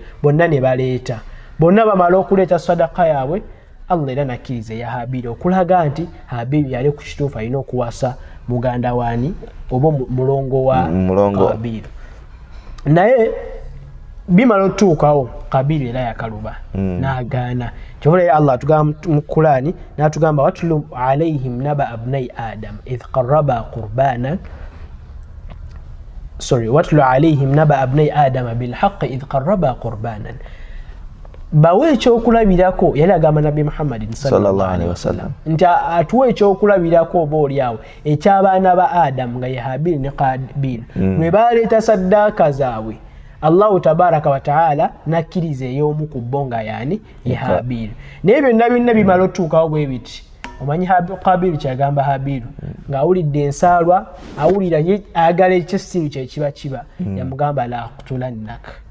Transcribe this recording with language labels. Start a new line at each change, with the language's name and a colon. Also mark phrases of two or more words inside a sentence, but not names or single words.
Ganda: bonna ne baleeta bonna bamala okuleeta sadaka yaabwe Allah era nakkiriza ya Habiru okulaga nti Habiru yali ku kituufu alina okuwasa muganda waani oba mulongo wa Kabiru naye bimala otuukawo Kabiru era yakaluba n'agaana kyobula Allah atugamba mu Qur'ani n'atugamba
Arabic: واتل عليهم نبأ ابني آدم إذ قربا قربانا واتل عليهم نبأ ابني آدم بالحق إذ قربا قربانا
Ganda: bawe ekyokulabirako yali agamba nabbi Muhammadin
Arabic: صلى الله عليه
Ganda: wasallam nti atuwe ekyokulabirako oba oliawo ekyabaana ba Adamu nga ye Habiru ne Kabiru bwe baleeta saddaaka zaabwe Allahu
Arabic: تبارك وتعالى
Ganda: nakkiriza ey'omu ku bo nga yaani ye Habiru naye byonna byonna bimala otuukawo bwe biti omanyi Kabiru kyagamba Habiru ng'awulidde ensaalwa awulira ayagala ekyesiru kyekiba kiba yamugamba
Arabic: لأقتلنك